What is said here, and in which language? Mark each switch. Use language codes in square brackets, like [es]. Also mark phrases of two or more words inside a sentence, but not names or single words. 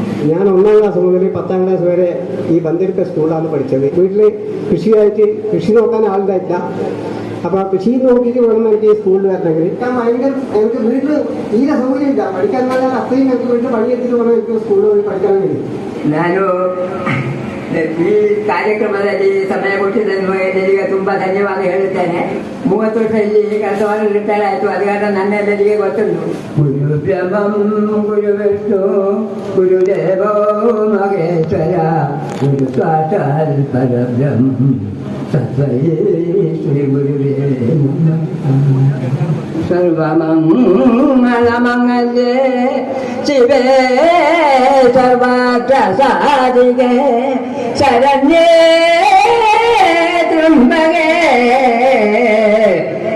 [ml] ഞാൻ 1ാം ക്ലാസ് മുതൽ 10ാം ക്ലാസ് വരെ ഈ ബന്ദിരക്ക സ്കൂളിലാണ് പഠിച്ചത്. വീട്ടിൽ കൃഷി നോക്കാൻ ആളുണ്ടായില്ല. അപ്പൊ കൃഷി നോക്കിയിട്ട് വേണം എനിക്ക് ഈ സ്കൂളിൽ വരണമെങ്കിൽ. എനിക്ക് വീട്ടിൽ തീരെ സൗകര്യമില്ല. പഠിക്കാൻ പറഞ്ഞാൽ അത്രയും എനിക്ക് വീട്ടിൽ പണിയെടുത്തിട്ട് വേണം എനിക്ക് സ്കൂളിൽ പോയി പഠിക്കാൻ വേണ്ടി. [kn] ನಾನು ಈ ಕಾರ್ಯಕ್ರಮದಲ್ಲಿ ಸಮಯ ಕೊಟ್ಟಿದ್ದನ್ನು ಎಲ್ಲರಿಗೆ ತುಂಬಾ ಧನ್ಯವಾದ ಹೇಳುತ್ತೇನೆ. 30 ವರ್ಷ ಇಲ್ಲಿ ಕೆಲಸವನ್ನು ರಿಟೈರ್ ಆಯಿತು. ಅದು ಕಾರಣ ನನ್ನೆಲ್ಲರಿಗೆ ಗೊತ್ತುಂಟು. [sa] ಗುರುಬ್ರಹ್ಮಂ ಗುರು ವಿಷ್ಣು ಗುರುದೇವೋ ಮಹೇಶ್ವರ ಗುರು ಸಾಕ್ಷಾತ್ ಪರಬ್ರಹ್ಮ ತಸ್ಮೈ ಶ್ರೀ ಗುರುವೇ ನಮಃ. ಸರ್ವಮಂಗಳಮಂಗಲೇ ಶಿವೇ ಸರ್ವಾರ್ಥ ಸಾಧಿಕೆ ಶರಣ್ಯೇ ತ್ರ್ಯಂಬಕೆ